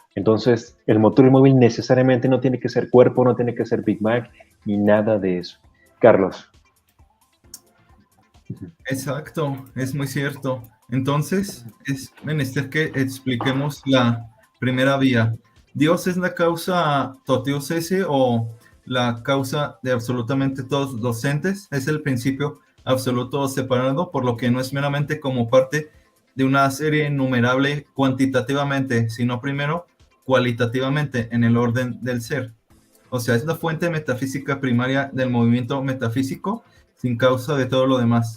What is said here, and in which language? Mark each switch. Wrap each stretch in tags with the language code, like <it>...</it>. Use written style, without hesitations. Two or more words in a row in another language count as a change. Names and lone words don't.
<es>Entonces, el motor inmóvil necesariamente no tiene que ser cuerpo, no tiene que ser Big Bang, ni nada de eso. Carlos. Exacto, es muy cierto. Entonces, es menester que expliquemos la primera vía. Dios es la</es> <la>causa totius esse</la> <es>o la causa de absolutamente todos los entes. Es el principio absoluto separado, por lo que no es meramente como parte de una serie innumerable cuantitativamente, sino primero cualitativamente en el orden del ser. O sea, es la fuente metafísica primaria del movimiento metafísico, sin causa de todo lo demás.</es>